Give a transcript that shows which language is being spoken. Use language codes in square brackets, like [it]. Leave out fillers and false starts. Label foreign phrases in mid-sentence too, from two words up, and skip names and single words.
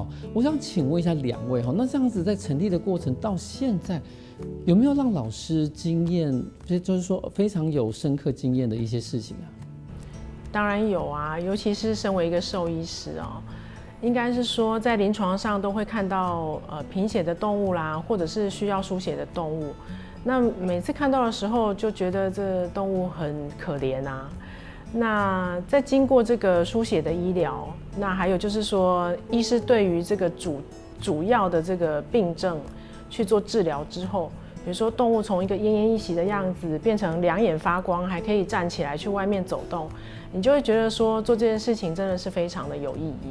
[zh] 我想請問一下兩位哈，那這樣子在成立的過程到現在，有沒有讓老師經驗，就是說非常有深刻經驗的一些事情啊？當然有啊，尤其是身為一個獸醫師哦，應該是說在臨床上都會看到貧血的動物啦，或者是需要輸血的動物。那每次看到的時候，就覺得這動物很可憐啊。那在经过这个输血的医疗，那还有就是说，医师对于这个主要的这个病症去做治疗之后，比如说动物从一个奄奄一息的样子变成两眼发光，还可以站起来去外面走动，你就会觉得说做这件事情真的是非常的有意义。